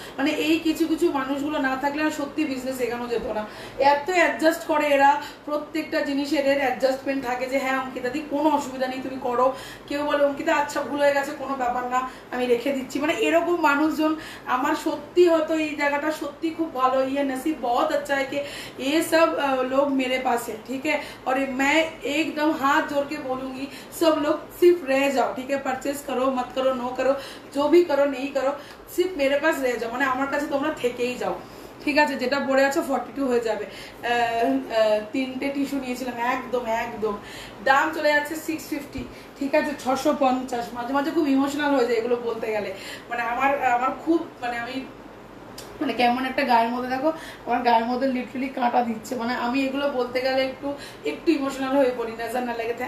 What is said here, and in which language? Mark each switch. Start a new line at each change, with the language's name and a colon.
Bangla: মানে এই কিছু কিছু মানুষগুলো না থাকলে আর সত্যি বিজনেস এগানো যেত না। এত অ্যাডজাস্ট করে এরা, প্রত্যেকটা জিনিসের এর অ্যাডজাস্টমেন্ট থাকে যে হ্যাঁ অঙ্কিতা দি কোনো অসুবিধা নেই তুমি করো। কেউ বলে অঙ্কিতা আচ্ছা ভুল হয়ে গেছে, কোনো ব্যাপার না আমি রেখে দিচ্ছি। মানে এরকম মানুষজন আমার সত্যি হয়তো এই জায়গাটা সত্যি খুব ভালো।
Hindi: ये नसीब बहुत अच्छा है कि ये सब लोग मेरे पास है, ठीक है। और मैं एकदम हाथ जोड़ के बोलूंगी सब लोग सिर्फ रह जाओ, ठीक है। परचेज करो मत करो, नो करो, जो भी करो नहीं करो, सिर्फ मेरे पास रह जाओ,
Bangla: মানে আমার কাছে তোমরা থেকেই যাও, ঠিক আছে। যেটা পড়ে আছে 42 হয়ে যাবে। 3টে টিস্যু নিয়েছিলাম, একদম একদম দাম চলে যাচ্ছে 650, ঠিক আছে। 650। মাঝে মাঝে খুব ইমোশনাল হয়ে যায় এগুলো বলতে গেলে, মানে আমার খুব মানে আমি মানে কেমন একটা গায়ের মধ্যে দেখো, আমার গায়ের মধ্যে লিটারালি কাঁটা দিচ্ছে, মানে আমি এগুলো বলতে গেলে একটু ইমোশনাল হয়ে পড়ি, নজর না লাগে।